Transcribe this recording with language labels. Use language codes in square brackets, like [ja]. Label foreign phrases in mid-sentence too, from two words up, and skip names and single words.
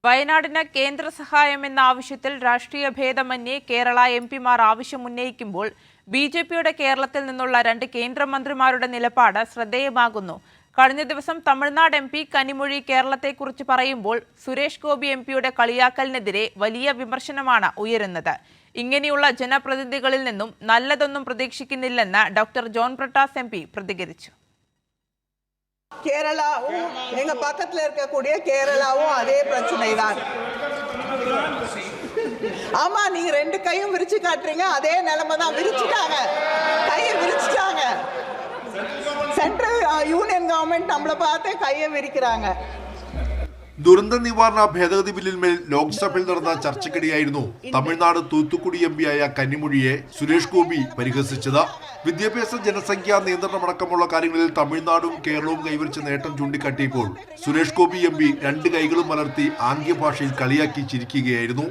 [ml] വയനാടിന് കേന്ദ്ര സഹായമെന്ന ആവശ്യത്തിൽ രാഷ്ട്രീയ ഭേദമന്യേ കേരള എംപിമാർ ആവശ്യമുന്നയിക്കുമ്പോൾ ബിജെപിയുടെ കേരളത്തിൽ നിന്നുള്ള 2 കേന്ദ്രമന്ത്രിമാരുടെ നിലപാട് ശ്രദ്ധേയമാകുന്നു. കഴിഞ്ഞ ദിവസം തമിഴ്നാട് എംപി കനിമൊഴി കേരളത്തെക്കുറിച്ച് പറയുമ്പോൾ സുരേഷ് ഗോപി എംപിയുടെ കളിയാക്കലിനെതിരെ വലിയ വിമർശനമാണ് ഉയരുന്നത്. ഇങ്ങനെയുള്ള ജനപ്രതിനിധികളിൽ നിന്നും നല്ലതൊന്നും പ്രതീക്ഷിക്കുന്നില്ലെന്ന് ഡോക്ടർ ജോൺ ബ്രിട്ടാസ് എംപി പ്രതികരിച്ചു. [ta] கேரளாவும் எங்க பக்கத்துல இருக்கக்கூடிய கேரளாவும் அதே பிரச்சனை தான். ஆமா, நீங்க 2 கையும் விரிச்சு காட்டுறீங்க, அதே நிலைமை தான். விரிச்சுட்டாங்க, கையை விரிச்சுட்டாங்க. [en] central union government [ta] நம்மளை பார்த்து கையை விரிக்கிறாங்க. [ml] ദുരന്ത നിവാരണ ഭേദഗതി ബില്ലിന്മേൽ ലോക്സഭയിൽ നടന്ന ചർച്ചയ്ക്കിടെയായിരുന്നു തമിഴ്നാട് തൂത്തുക്കുടി എംപിയായ കന്നിമൊഴിയെ സുരേഷ് ഗോപി പരിഹസിച്ചത്. വിദ്യാഭ്യാസ ജനസംഖ്യാ നിയന്ത്രണമടക്കമുള്ള കാര്യങ്ങളിൽ തമിഴ്നാടും കേരളവും കൈവരിച്ച നേട്ടം ചൂണ്ടിക്കാട്ടിയപ്പോൾ സുരേഷ് ഗോപി എംപി 2 കൈകളും മലർത്തി ആംഗ്യഭാഷയിൽ കളിയാക്കി ചിരിക്കുകയായിരുന്നു.